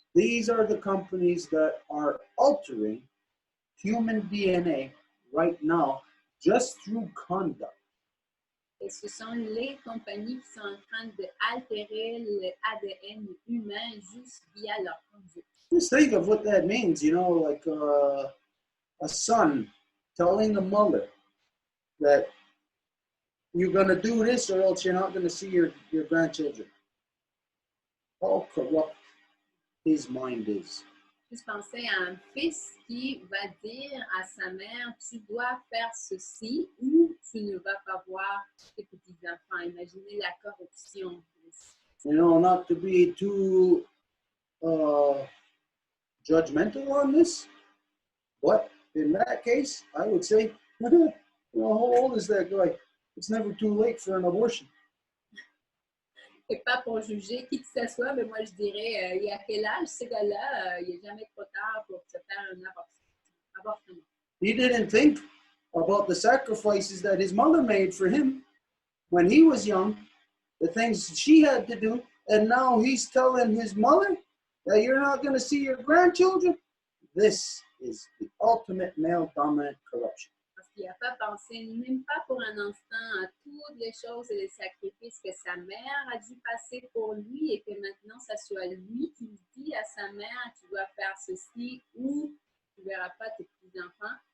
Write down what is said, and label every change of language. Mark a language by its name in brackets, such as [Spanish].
[English] These are the companies that are altering human DNA right now just through conduct. [French] Et ce sont les compagnies qui sont en train d'altérer l'ADN humain juste via leur conduite. [English] Just think of what that means, you know, like a son telling the mother that you're going to do this or else you're not going to see your grandchildren. How corrupt his mind is. [French] Juste penser à un fils qui va dire à sa mère, tu dois faire ceci ou tu ne vas pas voir tes petits-enfants. Imaginez la corruption. [English] You know, not to be too judgmental on this, but in that case, I would say, you know, how old is that guy? It's never too late for an abortion. [French] Et pas pour juger qui que ce soit, mais moi je dirais, il y a quel âge ce gars-là? Il n'est jamais trop tard pour se faire un avortement. [English] He didn't think about the sacrifices that his mother made for him when he was young, the things she had to do, and now he's telling his mother that you're not going to see your grandchildren. This is the ultimate male-dominant corruption. [French] Parce qu'il n'a pas pensé, même pas pour un instant, à toutes les choses et les sacrifices que sa mère a dû passer pour lui et que maintenant, ça soit lui qui dit à sa mère, tu dois faire ceci ou tu ne verras pas tes petits-enfants.